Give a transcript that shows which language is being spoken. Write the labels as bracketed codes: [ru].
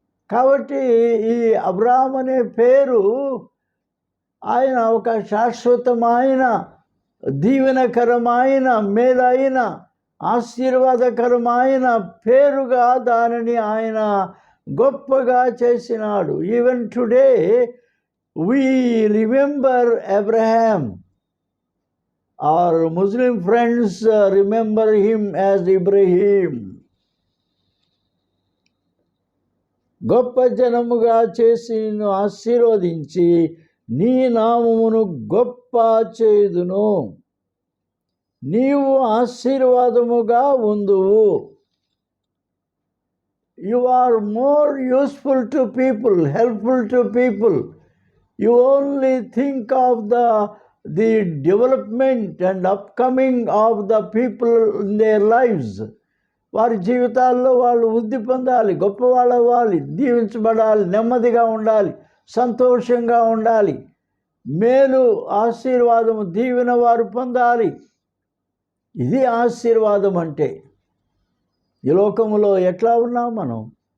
[te] కాబట్టి ఈ అబ్రాహాం అనే పేరు ఆయన ఒక శాశ్వతమైన, దీవెనకరమైన, మేలైన, ఆశీర్వాదకరమైన పేరుగా దానిని ఆయన గొప్పగా చేసినాడు. [en] Even today we remember Abraham. Our Muslim friends remember him as Ibrahim. [te] గొప్ప జనముగా చేసి నిన్ను ఆశీర్వదించి నీ నామమును గొప్ప చేయుదును. నీవు ఆశీర్వాదముగా ఉందువు. [en] You are more useful to people, helpful to people. You only think of the development and upcoming of the people in their lives. [te] వారి జీవితాల్లో వాళ్ళు వృద్ధి పొందాలి, గొప్పవాళ్ళు అవ్వాలి, దీవించబడాలి, నెమ్మదిగా ఉండాలి, సంతోషంగా ఉండాలి, మేలు, ఆశీర్వాదము, దీవెన వారు పొందాలి. ఇది ఆశీర్వాదం అంటే. ఈ లోకములో ఎట్లా ఉన్నాం మనం?